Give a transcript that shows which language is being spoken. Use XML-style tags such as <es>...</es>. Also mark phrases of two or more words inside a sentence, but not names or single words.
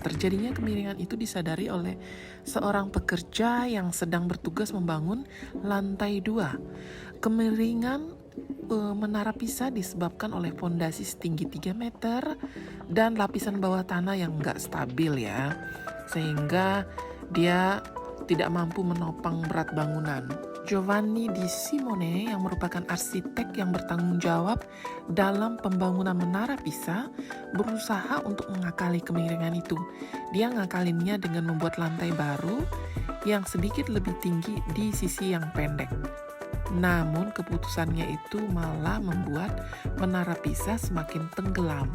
<id>Terjadinya kemiringan itu disadari oleh seorang pekerja yang sedang bertugas membangun lantai 2. Kemiringan Menara Pisa disebabkan oleh fondasi setinggi 3 meter dan lapisan bawah tanah yang nggak stabil ya, sehingga dia tidak mampu menopang berat bangunan. Giovanni di Simone yang merupakan arsitek yang bertanggung jawab dalam pembangunan Menara Pisa berusaha untuk mengakali kemiringan itu. Dia ngakalinnya dengan membuat lantai baru yang sedikit lebih tinggi di sisi yang pendek. Namun keputusannya itu malah membuat Menara Pisa semakin tenggelam.</id>